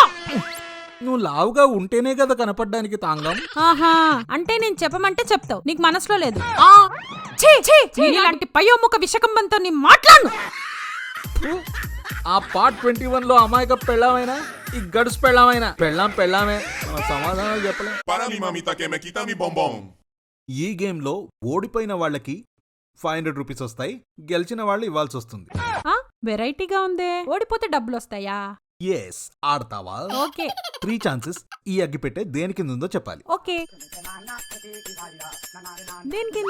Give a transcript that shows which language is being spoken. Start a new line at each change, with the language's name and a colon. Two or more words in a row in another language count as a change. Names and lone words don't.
Telugu: నువ్వు లావుగా ఉంటేనే కదా కనపడడానికి తాంగం. ఆహా, అంటే నేను చెప్పమంటే చెప్తావు, నీకు మనసులో లేదు. ఛీ, ఛీ, ఇలాంటి పయోముఖ విషకంబంతో నీ మాట్లాడు. ఆ పార్ట్ 21లో అమాయక పెళ్ళామైనా ఈ గడుసు పెళ్ళామైనా పెళ్ళామే. మన సమాధానాలు చెప్పలే.
Spanish: Para mi mamita que me quita mi bombón.
Telugu: ఈ గేమ్ లో ఓడిపోయిన వాళ్ళకి 500 రూపీస్ వస్తాయి, గెలిచిన వాళ్ళు ఇవ్వాల్సి వస్తుంది. వెరైటీగా ఉందే. ఓడిపోతే డబ్బులు వస్తాయా? ఎస్, ఆడతావా? ఓకే 3 ఛాన్సెస్. ఈ అగ్గి పెట్టే దేని కింద ఉందో చెప్పాలి. ఓకే. దేని కింద?